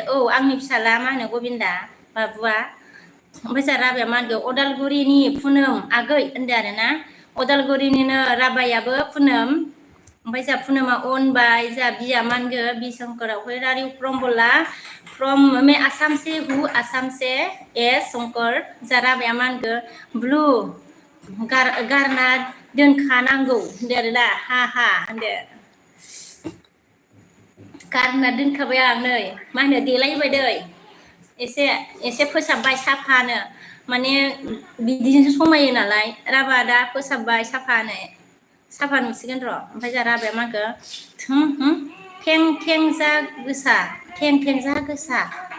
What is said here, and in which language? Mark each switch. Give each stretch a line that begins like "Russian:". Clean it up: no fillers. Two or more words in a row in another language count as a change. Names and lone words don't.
Bodo: औ आंनि फिसाला मा होनो गबिन्दा बाबुआ ओमफ्राय जोंहा राबाया मा होनखो अदालगुरिनि पुनम आगै होनदो आरोना अदालगुरिनिनो राबायाबो पुनम ओमफ्राय जोंहा पुनमा अनबाय जोंहा बिया मा होनखो बि शंकराव
English: are you from
Bodo: बोला फ्रम
Hindi: मैं आसाम से
Bodo: एस शंकर जोंहा राबाया मा होनखो ब्लु गारना दोनखानांगौ होनदो आरोना हा होनदो गारना दोनखाबाय आं नै मा होनो देलायबाय दै एसे फोसाबबाय साफानो माने बिदिजोंसो समायो नालाय राभा दा फोसाबबाय साफा नुसिगोन र' ओमफ्राय जोंहा राबाया मा होनखो थें जा गोसा